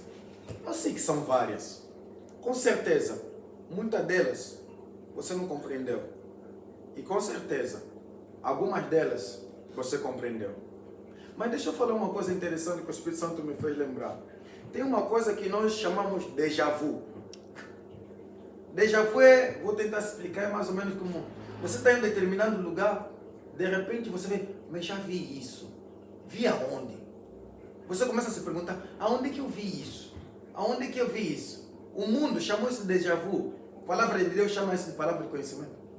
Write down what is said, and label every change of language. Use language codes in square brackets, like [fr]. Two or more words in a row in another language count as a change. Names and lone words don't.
[pt] Eu sei que são várias. Com certeza, muitas delas você não compreendeu. E com certeza, algumas delas você compreendeu. Mas deixa eu falar uma coisa interessante que o Espírito Santo me fez lembrar. Tem uma coisa que nós chamamos de [fr] déjà vu. Déjà vu [pt] vou tentar explicar, é mais ou menos como você está em um determinado lugar, de repente você vê, mas já vi isso. Vi aonde? Você começa a se perguntar, aonde que eu vi isso? Aonde que eu vi isso? O mundo chamou isso de [fr] déjà vu. [pt] A palavra de Deus chama isso de palavra de conhecimento.